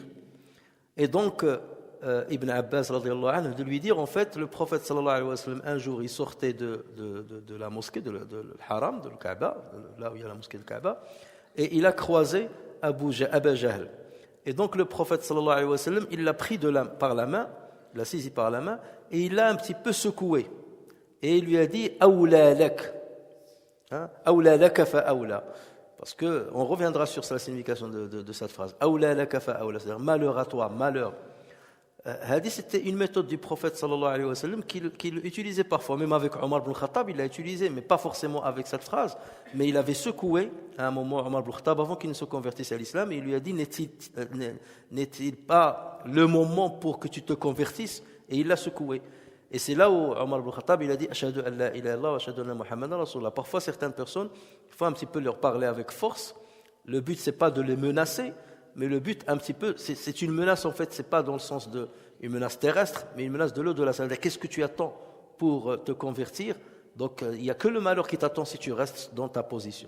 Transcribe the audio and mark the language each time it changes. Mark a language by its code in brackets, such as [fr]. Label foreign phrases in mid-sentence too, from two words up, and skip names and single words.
[fr] Et donc Ibn Abbas [ar] رضي الله عنه [fr] de lui dire, en fait, le prophète [ar] صلى الله عليه وسلم, [fr] un jour il sortait de la mosquée, de l'haram, de Kaaba, là où il y a la mosquée de Kaaba, et il a croisé Abu Jahl. Et donc le prophète [ar] صلى الله عليه وسلم, [fr] il l'a pris par la main, il l'a saisi par la main, et il l'a un petit peu secoué. Et il lui a dit « [ar] أولى لك ». أولى لك فأولى. [fr] Parce qu'on reviendra sur la signification de cette phrase. « [ar] أولى لك فأولى », [fr] c'est-à-dire « malheur à toi, malheur ». Hadith, c'était une méthode du prophète [ar] صلى الله عليه وسلم [fr] qu'il utilisait parfois, même avec Omar ibn Khattab, il l'a utilisé, mais pas forcément avec cette phrase, mais il avait secoué à un moment Omar ibn Khattab avant qu'il ne se convertisse à l'islam, et il lui a dit, n'est-il pas le moment pour que tu te convertisses? Et il l'a secoué. Et c'est là où Omar ibn Khattab, il a dit, [ar] أشهد أن لا إله إلا الله وأشهد أن محمدا رسول الله. [fr] Parfois, certaines personnes, il faut un petit peu leur parler avec force. Le but, c'est pas de les menacer, mais le but, un petit peu, c'est une menace, en fait, c'est pas dans le sens d'une menace terrestre, mais une menace de l'au-delà. C'est-à-dire, qu'est-ce que tu attends pour te convertir? Donc, il n'y a que le malheur qui t'attend si tu restes dans ta position.